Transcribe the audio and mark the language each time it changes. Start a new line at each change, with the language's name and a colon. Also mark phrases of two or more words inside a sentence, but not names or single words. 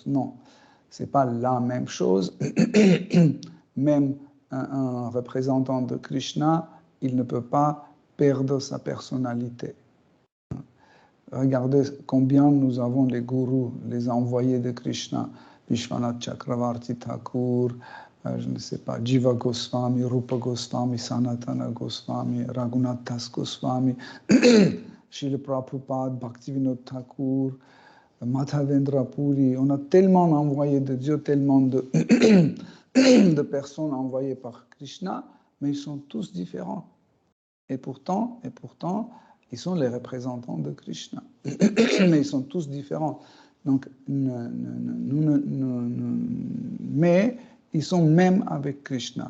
French: Non, ce n'est pas la même chose. Même un représentant de Krishna, il ne peut pas perdre sa personnalité. Regardez combien nous avons les gourous, les envoyés de Krishna. Vishwanath Chakravarti Thakur, je ne sais pas, Jiva Goswami, Rupa Goswami, Sanatana Goswami, Raghunath Das Goswami, Srila Prabhupada, Bhaktivinoda Thakur, Madhavendra Puri. On a tellement envoyé de Dieu, tellement de personnes envoyées par Krishna, mais ils sont tous différents. Et pourtant, ils sont les représentants de Krishna. Mais ils sont tous différents. Donc, mais ils sont même avec Krishna.